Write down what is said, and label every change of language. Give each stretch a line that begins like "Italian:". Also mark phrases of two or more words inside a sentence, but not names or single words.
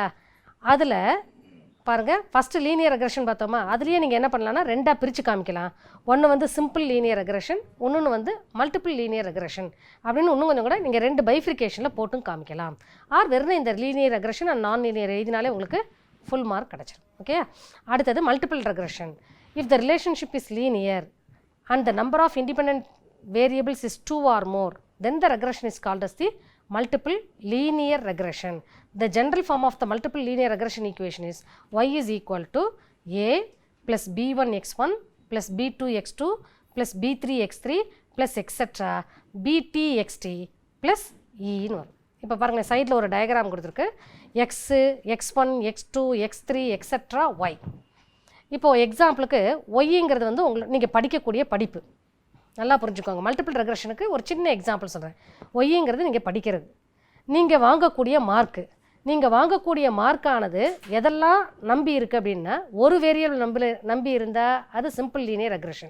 Tamil: அதில் பாருங்கள்,
English: first linear regression
Tamil: பார்த்தோமா, அதுலேயே நீங்கள் என்ன பண்ணலான்னா ரெண்டாக பிரித்து காமிக்கலாம். ஒன்று வந்து
English: simple linear regression,
Tamil: இன்னொன்று வந்து
English: multiple linear regression
Tamil: அப்படின்னு இன்னும் கொஞ்சம் கூட நீங்கள் 2 பைஃப்ரிகேஷனில் போட்டும் காமிக்கலாம். ஆர் வெறும் இந்த
English: linear regression and non linear
Tamil: எழுதினாலே உங்களுக்கு
English: full mark
Tamil: கிடச்சிடும். ஓகே, அடுத்தது
English: multiple regression. if the relationship is linear and the number of independent variables is 2 or more, then the regression is called as the multiple linear regression. The general form of the multiple linear regression equation is y is equal to a plus b1 x1 plus b2 x2 plus b3 x3 plus etc. bt xt plus e
Tamil: ன்னு வரும். இப்போ பாருங்கள், சைடில் ஒரு டயக்ராம் கொடுத்துருக்கு.
English: x, x1, x2, x3 etc. y.
Tamil: இப்போது எக்ஸாம்பிளுக்கு ஒய்ங்கிறது வந்து நீங்கள் படிக்கக்கூடிய படிப்பு, நல்லா புரிஞ்சுக்கோங்க.
English: multiple regression
Tamil: ஒரு சின்ன எக்ஸாம்பிள் சொல்கிறேன். ஒய்ங்கிறது நீங்கள் படிக்கிறது, நீங்கள் வாங்கக்கூடிய மார்க்கு. நீங்கள் வாங்கக்கூடிய மார்க்கானது எதெல்லாம் நம்பி இருக்குது அப்படின்னா, ஒரு வேரியபிள் நம்பி இருந்தால் அது
English: simple linear regression.